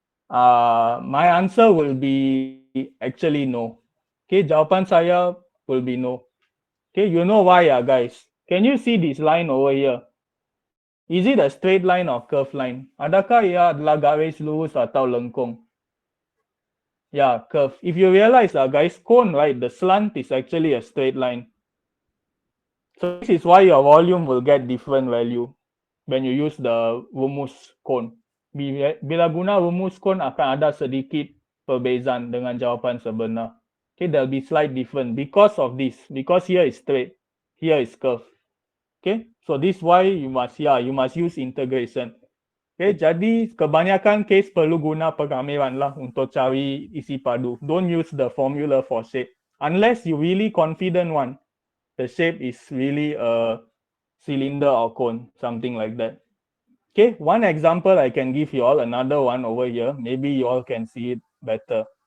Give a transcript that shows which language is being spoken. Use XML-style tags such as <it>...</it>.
<en>My answer will be actually no. Okay,</en> <ms>jawapan saya</ms> <en>will be no. Okay, you know why, guys? Can you see this line over here? Is it a straight line or curved line?</en> <ms>Adakah ia adalah garis lurus atau lengkung?</ms> <en>Yeah, curve. If you realize, guys, cone, right, the slant is actually a straight line. So this is why your volume will get different value when you use the rumus cone.</en> <ms>Bila guna rumus cone akan ada sedikit perbezaan dengan jawapan sebenar.</ms> <en>Okay, there'll be slight difference because of this. Because here is straight, here is curve. Okay, so this why you must use integration.</en> <ms>Okay, jadi kebanyakan case perlu guna pengamilan lah untuk cari isi padu.</ms> <en>Don't use the formula for shape unless you really confident one. The shape is really a cylinder or cone, something like that. Okay, one example I can give you all, another one over here. Maybe you all can see it better.</en>